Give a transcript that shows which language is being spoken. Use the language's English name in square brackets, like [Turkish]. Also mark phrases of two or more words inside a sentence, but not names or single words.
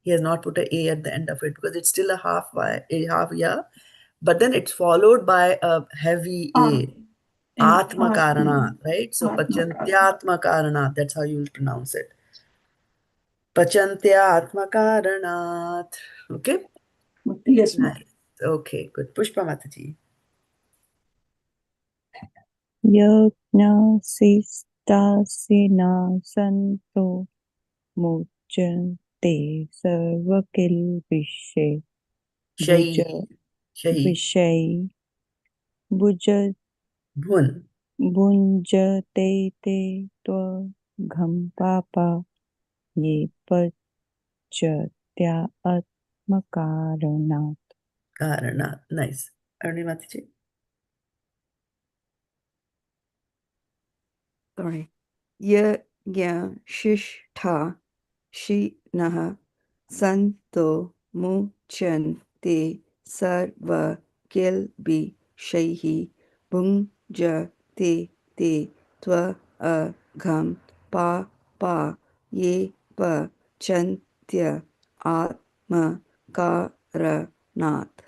[English] He has not put a at the end of it because it's still a half ya, but then it's followed by a heavy a. [Sanskrit] Ātma-kāraṇāt, right? [English] So ātma-kāraṇāt, that's how you will pronounce it. [Sanskrit] ātma-kāraṇāt. Okay? [English] Yes, ma'am. Nice. Okay, good. Pushpa Mataji. [Sanskrit] यज्ञशिष्टाशिनः सन्तो मुच्यन्ते सर्वकिल्बिषैः Shahi. bhuñjate Bhun. भुञ्जते अघं पापा ये पचत्य आत्मकारणात्. Kāraṇāt. [English] Nice. Aruni Mataji. Sorry. [Sanskrit] यज्ञशिष्टाशिनः सन्तो मुच्यन्ते सर्वकिल्बिषैः भुञ्जते अघं पापा ये पचत्य आत्मकारणात्.